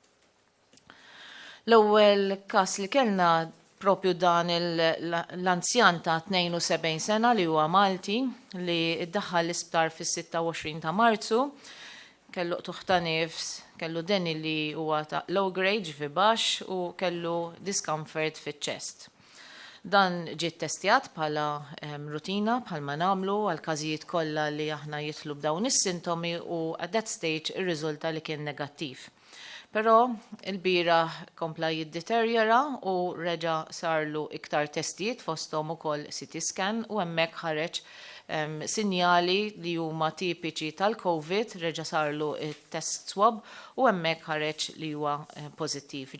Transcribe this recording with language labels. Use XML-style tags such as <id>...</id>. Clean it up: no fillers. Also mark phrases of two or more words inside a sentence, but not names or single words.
<mt>L-ewwel każ li kellna propju dan l-anzjan ta' 72 sena li huwa Malti li iddaħħal l-isptar fis-26 ta' Marzu, kellu tuħta nifs, kellu deni li huwa ta'</mt> <en>low grade</en> <mt>fi baxx u kellu discomfort fiċ-chest. Dan ġiet testjat bħala rutina bħalma nagħmlu għal każijiet kollha li aħna jitlu b'dawn is-sintomi u</mt> <en>at that stage</en> <mt>ir-riżulta li kien negattiv. Però il-bieraħ kompla jiddeterjora u reġa' sarlu iktar testijiet fosthom ukoll CT scan u hemmhekk ħareġ sinjali li huma tipiċi tal-COVID, reġa' sarlu test swab u hemmhekk ħareġ li huwa pożittiv.</mt>